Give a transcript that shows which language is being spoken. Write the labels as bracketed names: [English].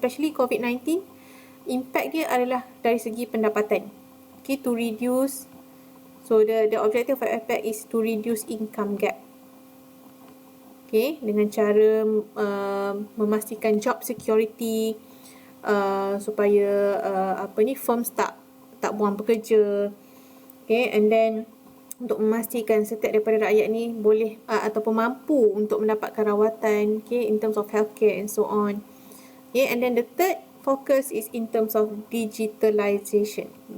[English] Especially [Malay] COVID-19, impact dia adalah dari segi pendapatan. [English] Okay, to reduce. So the objective of APEC is to reduce income gap. [Malay] Okay, dengan cara memastikan job security, supaya firms tak buang pekerja. Okay, and then untuk memastikan setiap daripada rakyat ni boleh ataupun mampu untuk mendapatkan rawatan, okay, [English] in terms of healthcare and so on. Okay, and then the third focus is in terms of digitalization.